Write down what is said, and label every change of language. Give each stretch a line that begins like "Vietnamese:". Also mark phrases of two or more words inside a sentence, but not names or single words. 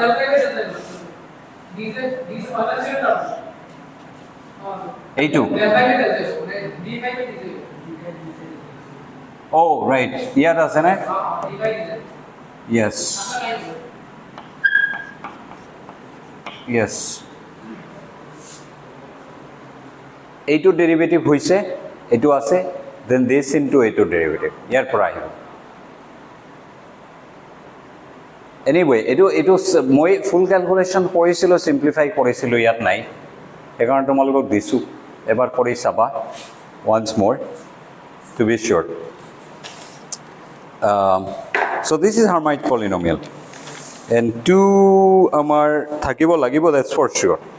Assamese: এইটো
English: oh right
Assamese: ইয়াত আছে না
English: yes yes
Assamese: এইটো ডেরিভেটিভ হইছে এইটো আছে
English: then this into
Assamese: এইটোৰ ডেৰিভেটিভ ইয়াৰ পৰা আহিব এনিৱে এইটো মই
English: full calculation
Assamese: কৰিছিলোঁ সিম্পলিফাই কৰিছিলোঁ ইয়াত নাই সেইকাৰণে তোমালোকক দিছোঁ এবাৰ কৰি চাবা
English: once more to be sure so this is Harmonic polynomial and
Assamese: 2 আমাৰ থাকিব লাগিব
English: that's for sure